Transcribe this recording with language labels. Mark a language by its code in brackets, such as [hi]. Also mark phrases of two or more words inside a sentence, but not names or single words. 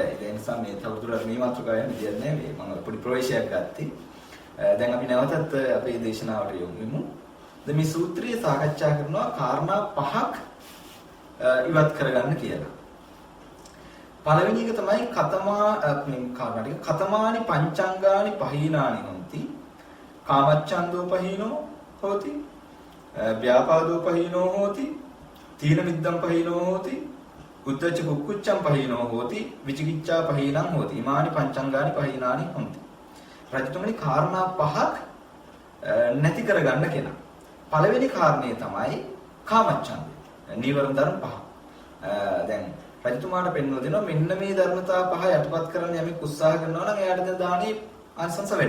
[si] ඒ නිසා මේ තවදුරටත් මේ මාතෘකාව යන්නේ දෙයක් නෑ. මම පොඩි ප්‍රවේශයක් ගත්තේ. දැන් අපි නැවතත් අපේ දේශනාවට යොමු වෙමු. දැන් මේ සූත්‍රයේ සාකච්ඡා කරනවා කාරණා පහක් ඉවත් කරගන්න කියලා. පළවෙනි එක තමයි [pi] කතමානි පංචංගානි පහීනානි හොಂತಿ කාමච්ඡන්தோ පහීනෝ හෝති ව්‍යාපාදෝ පහීනෝ හෝති තීන මිද්දම් පහීනෝ හෝති උද්ධච්ච කුක්කුච්ඡම් පහීනෝ හෝති විචිකිච්ඡා පහීනං හෝති ඉමානි පංචංගානි පහීනානි හොಂತಿ. [si] රජතුමනි කාරණා පහක් නැති කරගන්න කෙනා. පළවෙනි කාරණේ තමයි කාමච්ඡන්දය. නීවරණ ධර්ම පහ. දැන් රජතුමාට පෙන්වලා දෙනවා මෙන්න මේ ධර්මතා පහ යටපත් කරන්න යමෙක් උත්සාහ කරනවා නම් එයාට දැන් දානේ ආනිසංස වැඩි.